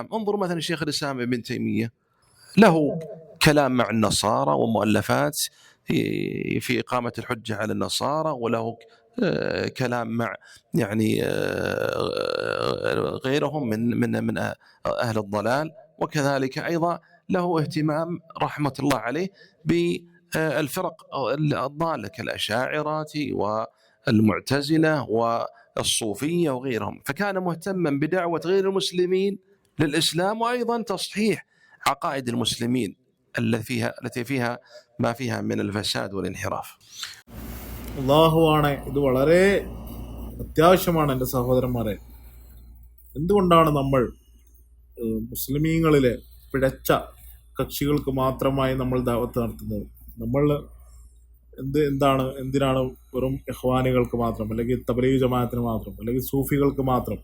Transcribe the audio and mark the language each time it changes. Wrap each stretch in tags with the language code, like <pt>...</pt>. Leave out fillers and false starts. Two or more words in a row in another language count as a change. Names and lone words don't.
<ar>انظروا مثلا شيخ الإسلام ابن تيمية له كلام مع النصارى ومؤلفات في إقامة الحجة على النصارى، وله كلام مع يعني غيرهم من أهل الضلال، وكذلك أيضا له اهتمام رحمة الله عليه بالفرق الضالة كالأشاعرة والمعتزلة والصوفية وغيرهم. فكان مهتما بدعوة غير المسلمين للإسلام، وأيضا تصحيح عقائد المسلمين التي فيها ما فيها من الفساد والانحراف.</ar> <ml>അല്ലാഹുവാണ്, ഇത് വളരെ അത്യാവശ്യമാണ് എൻ്റെ സഹോദരന്മാരെ. എന്തുകൊണ്ടാണ് നമ്മൾ മുസ്ലിമീങ്ങളിലെ പിഴച്ച കക്ഷികൾക്ക് മാത്രമായി നമ്മൾ ദഅവത്ത് നടത്തുന്നത്? നമ്മൾ എന്തിനാണ് വെറും ഇഖ്വാനികൾക്ക് മാത്രം, അല്ലെങ്കിൽ തബ്ലീഗ് ജമാഅത്തിന് മാത്രം, അല്ലെങ്കിൽ സൂഫികൾക്ക് മാത്രം?</ml>